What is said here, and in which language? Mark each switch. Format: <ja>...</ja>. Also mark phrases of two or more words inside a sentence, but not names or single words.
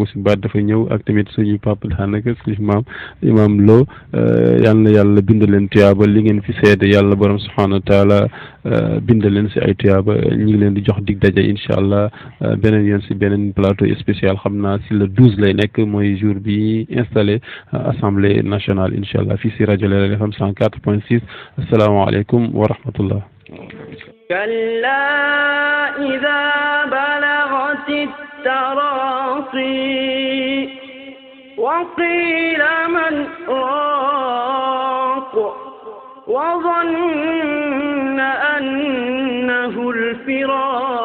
<wo>si baat dafa ñëw ak tamit suñu papa daanaka suñu maam imaam Lo yal na yàlla bind leen tuyaaba li ngeen fi seede yàlla borom</wo> <ar>سبحانه وتعالى</ar> <wo>bind leen si ay tuyaaba ñu ngi leen di jox dig daje</wo> <ar>إن شاء الله</ar> <wo>beneen yoon si beneen</wo> <fr>plateau spécial</fr> <wo>xam naa si le 12 lay nekk mooy jour bi</wo> <fr>installé assemblée nationale</fr> <ar>إن شاء الله</ar> <wo>fii si rajo Leral FM 104.6</wo> <ar>السلام عليكم ورحمة الله. كلا إذا بلغت التراقي وقيل من راق وظن أنه الفراق</ar>